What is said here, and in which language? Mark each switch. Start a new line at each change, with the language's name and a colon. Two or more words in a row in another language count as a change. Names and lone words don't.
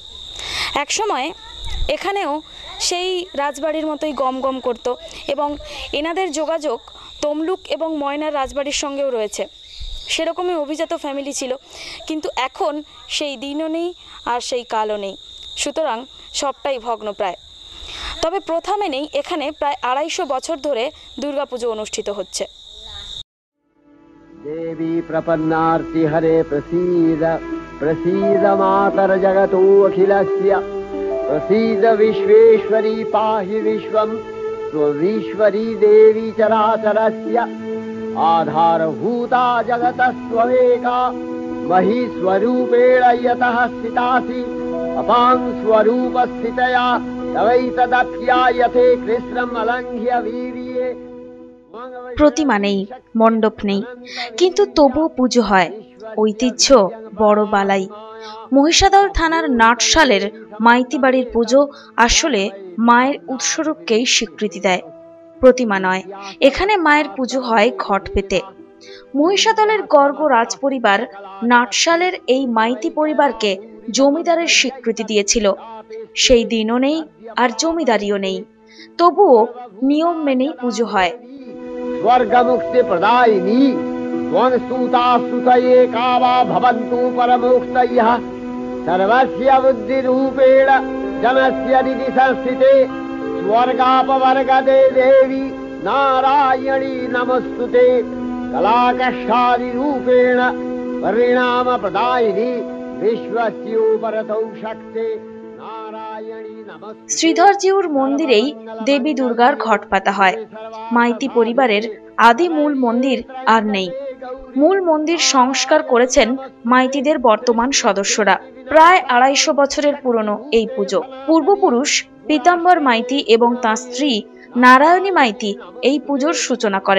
Bangla: একসময় এখানেও সেই রাজবাড়ির মতোই গম গম করত, এবং এনাদের যোগাযোগ তমলুক এবং ময়নার রাজবাড়ির সঙ্গেও রয়েছে। সেরকমই অভিজাত ফ্যামিলি ছিল, কিন্তু এখন সেই দিনও নেই আর সেই কালও নেই, সুতরাং সবটাই ভগ্নপ্রায়। তবে প্রথা মেনেই এখানে প্রায় 250 বছর ধরে দুর্গাপুজো অনুষ্ঠিত হচ্ছে।
Sanskrit: देवी प्रपन्नार्ति हरे प्रसीद प्रसीद मातर जगतो अखिलस्य प्रसीद विश्वेश्वरी पाहि विश्वं त्वमीश्वरी देवी चराचरस्य आधारभूता जगतस्त्वमेका महीस्वरूपेण यतः स्थितासि अपां स्वरूपस्थितया तवैतदप्यायते कृष्णम् अलङ्घ्य वीर्ये।
Bangla: প্রতিমা নেই, মণ্ডপ নেই, কিন্তু তবুও পুজো হয়। ঐতিহ্য বড় বালাই। মহিষাদল থানার নাটশালের মাইতি বাড়ির পুজো আসলে মায়ের উৎসরূপকেই স্বীকৃতি দেয়, প্রতিমা নয়। এখানে মায়ের পুজো হয় ঘট পেতে। মহিষাদলের গর্গ রাজপরিবার নাটশালের এই মাইতি পরিবারকে জমিদারের স্বীকৃতি দিয়েছিল। সেই দিনও নেই আর জমিদারিও নেই, তবুও নিয়ম মেনেই পুজো হয়।
Sanskrit: स्वर्ग मुक्ति प्रदायिनी त्वं स्तुता स्तुतये कावा भवन्तु परमोक्तयः सर्वस्य बुद्धिरूपेण जनस्य निधि संस्थिते स्वर्गापवर्गदे देवी नारायणी नमस्तुते कलाकष्टादिरूपेण परिणाम प्रदायिनी विश्वस्योपरतौ शक्ते नारायणी नमस्तुते।
Bangla: শ্রীধরজিউর মন্দিরেই দেবী দুর্গার ঘট পাতা হয়। মাইতি পরিবারের আদি মূল মন্দির আর নেই। মূল মন্দির সংস্কার করেছেন মাইতিদের বর্তমান সদস্যরা। প্রায় 250 বছরের পুরনো এই পুজো। পূর্বপুরুষ পীতাম্বর মাইতি এবং তাঁর স্ত্রী নারায়ণী মাইতি এই পুজোর সূচনা করেন।